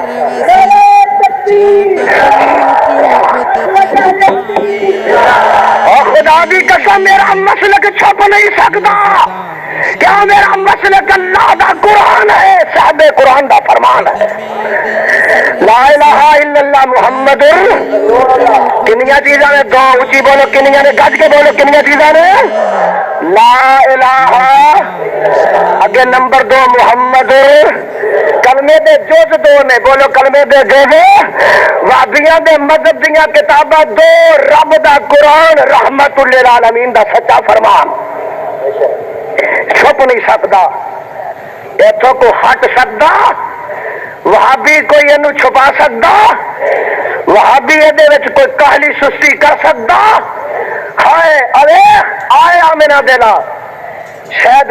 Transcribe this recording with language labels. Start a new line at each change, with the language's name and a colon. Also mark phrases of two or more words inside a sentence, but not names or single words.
Punjabi: اور خدا دی قسم میرا مسلک چھپ نہیں سکتا کیا میرا مسلک اللہ دا قرآن ہے صاحب قرآن دا فرمان ہے
Arabic: لا الہ الا اللہ محمد
Punjabi: کنیاں چیزاں نے دو اونچی بولو کنیاں نے گج کے بولو کنیاں چیزاں نے لا الہ اگے نمبر 2 محمد کلمے دے جز 2 نے بولو کلمے دے جز وابیاں دے مذہب دیاں کتاباں 2 رب دا قرآن رحمت للعالمین دا سچا فرمان چھپ نہیں سکتا اتوں کو ہٹ سکتا وہابی کوئی یہ چھپا سکتا وہابی یہ کوئی کہلی سستی کر سکتا ہائے ارے آیا میرا دینا شاید